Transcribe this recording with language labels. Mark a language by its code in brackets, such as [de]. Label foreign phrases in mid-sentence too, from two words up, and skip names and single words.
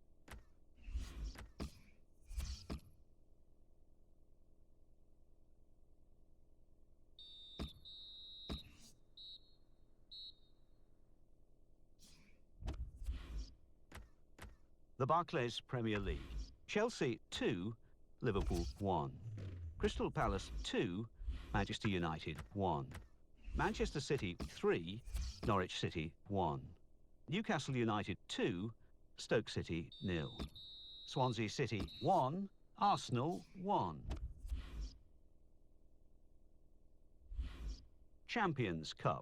[en] The Barclays Premier League. Chelsea 2, Liverpool 1. Crystal Palace 2, Manchester United 1. Manchester City 3, Norwich City 1. Newcastle United 2, Stoke City 0. Swansea City 1, Arsenal 1. Champions Cup.